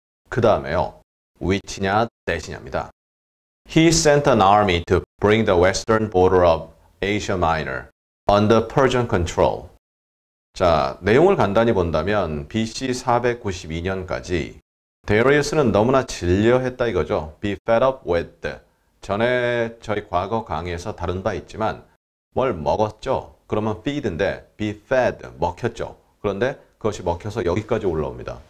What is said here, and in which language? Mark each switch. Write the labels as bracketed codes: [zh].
[ko] 그 다음에요. which냐, that이냐입니다. [en] He sent an army to bring the western border of Asia Minor under Persian control. [ko] 자, 내용을 간단히 본다면 BC 492년까지 데리우스는 너무나 질려했다 이거죠. [en] Be fed up with. [ko] 전에 저희 과거 강의에서 다룬 바 있지만 뭘 먹었죠? 그러면 feed인데 be fed, 먹혔죠. 그런데 그것이 먹혀서 여기까지 올라옵니다.